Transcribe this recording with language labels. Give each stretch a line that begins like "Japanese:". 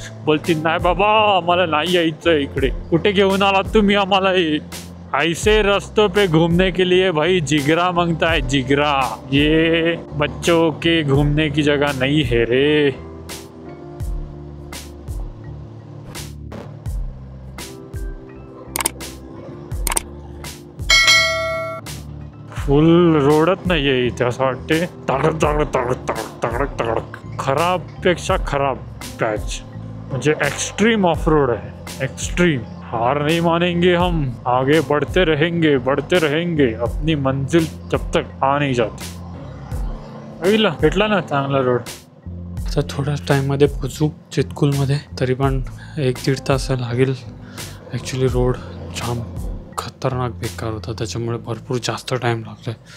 Marathi: बोलतील नाही बाबा आम्हाला नाही यायचं इकडे. कुठे घेऊन आलात तुम्ही आम्हाला?
Hindi: ऐसे रस्तों पे घूमने के लिए भाई जिगरा मांगता है, जिगरा. ये बच्चों के घूमने की जगह नहीं है रे.
Marathi: फुल रोडच नाही आहे इथे, असं वाटते तडक तडक तडक तडक तडक तडक. खराब पेक्षा खराब पॅच, म्हणजे एक्स्ट्रीम ऑफ रोड आहे. एक्स्ट्रीम.
Hindi: हार नहीं मानेंगे हम, आगे बढ़ते रहेंगे अपनी मंजिल जब तक आ नहीं जाती.
Marathi: भेटला ना चांगला रोड. आता थोड्याच टाईममध्ये पोचू चितकुलमध्ये. तरी पण 1-1.5 तास लागेल. ॲक्च्युली रोड जाम खतरनाक बेकार होता, त्याच्यामुळे भरपूर जास्त टाईम लागला.